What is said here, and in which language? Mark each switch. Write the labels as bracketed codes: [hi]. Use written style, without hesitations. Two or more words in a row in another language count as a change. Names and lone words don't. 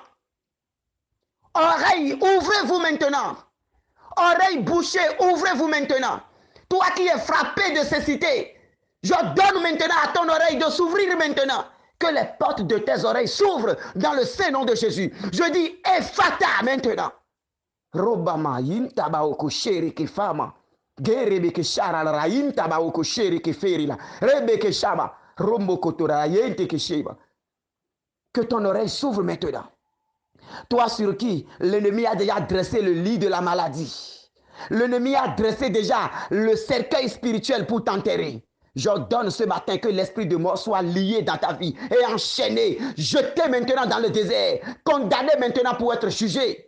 [fr] Oreille, ouvrez-vous maintenant. Oreille bouchée, ouvrez-vous maintenant. Toi qui es frappé de cécité, je donne maintenant à ton oreille de s'ouvrir maintenant. Que les portes de tes oreilles s'ouvrent dans le Saint-Nom de Jésus. Je dis Ephata maintenant. Robama yintabaoko sheri kifama. Gerebe ke shara la yintabaoko sheri kiferila. Rebe ke shaba. Rombo kotora yente ke sheba. Que ton oreille s'ouvre maintenant. Toi sur qui l'ennemi a déjà dressé le lit de la maladie. L'ennemi a dressé déjà le cercueil spirituel pour t'enterrer. J'ordonne ce matin que l'esprit de mort soit lié dans ta vie et enchaîné, jeté maintenant dans le désert, condamné maintenant pour être jugé.